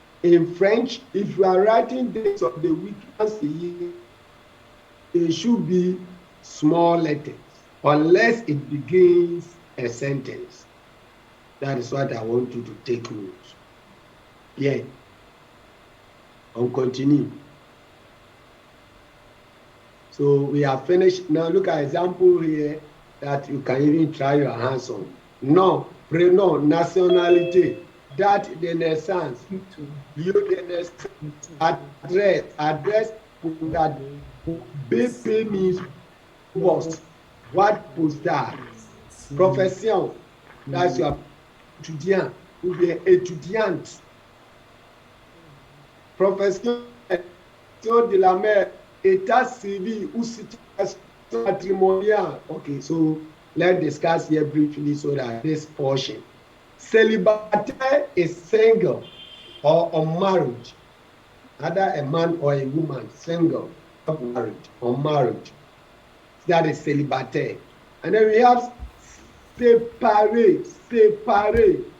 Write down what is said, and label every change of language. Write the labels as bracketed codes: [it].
[en] In French, if you are writing dates of the week once a year, it should be small letters, unless it begins a sentence. That is what I want you to take note. Yeah. [fr] On continue. [en] So we have finished. Now look at example here that you can even try your hands on. [fr] Nom, prénom, nationalité, date de naissance, lieu de naissance, [en] address that BP means post. What postal? Profession, that's your [fr] étudiant ou bien étudiante. Profession de la mère, état civil ou situation matrimoniale. [en] Okay, so let's discuss here briefly so that this portion. Célibataire is single or unmarried, either a man or a woman, single, not married, unmarried. That is célibataire. And then we have séparé.